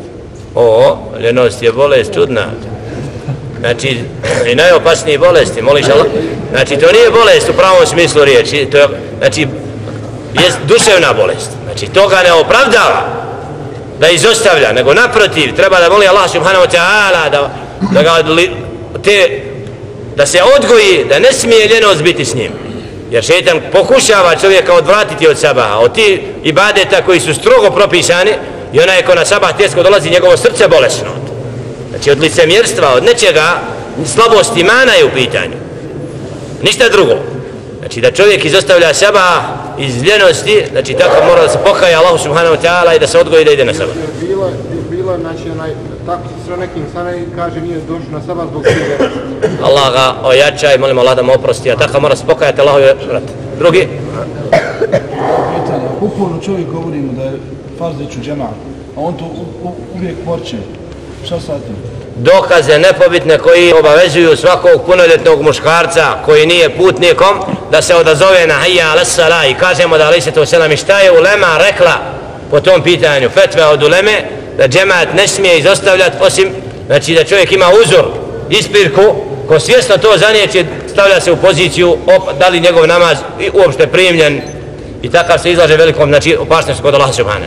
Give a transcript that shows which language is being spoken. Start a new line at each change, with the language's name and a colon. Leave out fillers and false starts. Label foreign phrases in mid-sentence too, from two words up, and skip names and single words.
Bosnian: Ljenost je bolest čudna. Znači, i najopasnije bolesti, moliš Allah. Znači, to nije bolest u pravom smislu riječi, to je, znači, je duševna bolest. Znači, to ga ne opravdava da izostavlja, nego naprotiv, treba da moli Allah
Arabic: سبحانه وتعالى
Bosnian: da se odgoji, da ne smije ljenost biti s njim. Jer šeitan pokušava čovjeka odvratiti od sabaha, od tih ibadeta koji su strogo propisani, i onaj ko na sabah tjesko dolazi, njegovo srce bolesno. Znači od licemjerstva, od nečega, slabosti imana je u pitanju. Ništa drugo. Znači da čovjek izostavlja sabah iz ljenosti, znači tako mora da se pokaja Allahu
Arabic: سبحانه وتعالى
Bosnian: i da se odgoji da ide na sabah. Bilo, znači tako se nekim sana i kaže nije došao na sabah zbog ljenosti. Allah ga ojača i molimo Allah da mu oprosti, a tako mora se pokajati Allahu i drugi. Uporno čovjek govorimo da je farz ići u džemat, a on to uvijek porče. Šta sad tim? Dokaze nepobitne koji obavezuju svakog punoljetnog muškarca koji nije putnikom da se odazove na
Arabic: حي على الصلاة
Bosnian: i kažemo da
Arabic: عليه الصلاة والسلام
Bosnian: šta je ulema rekla po tom pitanju, fetve od uleme da džemat ne smije izostavljati osim, znači da čovjek ima uzor, ispirku, ko svjesno to zanijeće stavlja se u poziciju da li njegov namaz uopšte primljen i takav se izlaže velikom, znači opasnosti kod Allaha subhanahu.